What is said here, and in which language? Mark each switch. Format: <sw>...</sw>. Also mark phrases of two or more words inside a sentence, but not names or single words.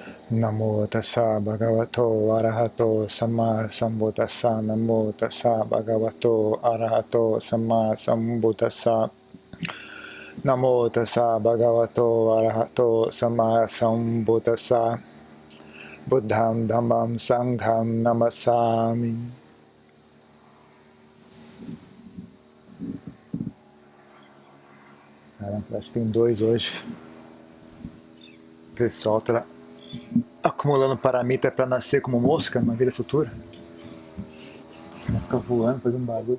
<pi>Namo tassa bhagavato arahato samma sambuddhassa. Namo tassa bhagavato arahato samma sambuddhassa. Namo tassa bhagavato arahato samma sambuddhassa. Buddham dhammam sangham namassami.</pi> <pt>Caramba, acho que tem 2 hoje. O pessoal tá acumulando paramita para nascer como mosca numa vida futura. Vai ficar voando, fazendo barulho.</pt>